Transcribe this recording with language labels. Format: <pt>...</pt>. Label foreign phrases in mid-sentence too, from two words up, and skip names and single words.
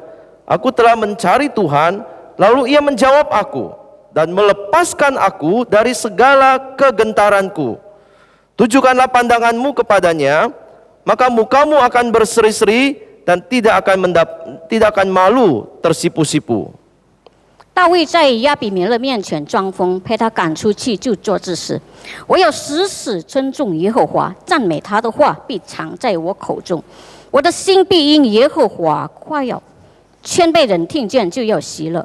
<id>Aku telah mencari Tuhan, lalu ia menjawab aku dan melepaskan aku dari segala kegentaranku. Tujukanlah pandanganmu kepadanya, maka mukamu akan berseri-seri dan tidak akan malu tersipu-sipu.</id> <zh>大卫在亚比米勒面前装疯，被他赶出去就做这事。我要时时尊重耶和华，赞美他的话必藏在我口中。我的心必因耶和华夸耀，谦卑人听见就要喜乐。</zh>